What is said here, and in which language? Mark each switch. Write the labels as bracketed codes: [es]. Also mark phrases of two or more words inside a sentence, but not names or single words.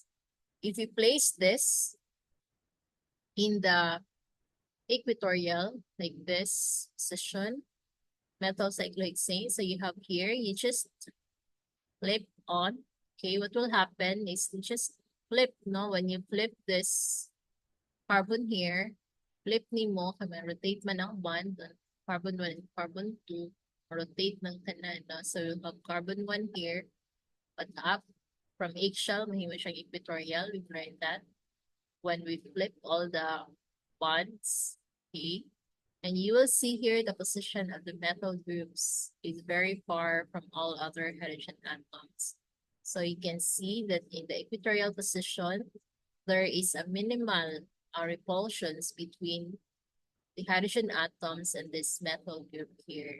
[en] If you place this in the equatorial, like this position, methyl cyclohexane, so you have here, you just flip on. Okay, what will happen is you just flip, no? When you flip this carbon here, [ceb] flip ni mo, kaya rotate man ang bond, [en] carbon 1 and carbon 2, rotate ng kanan, no? So you have carbon 1 here, but up from eggshell, [ceb] mahimo siyang [en] equatorial, we've learned that. When we flip all the bonds, okay, and you will see here the position of the methyl groups is very far from all other hydrogen atoms. So you can see that in the equatorial position, there is a minimal repulsions between the hydrogen atoms and this methyl group here.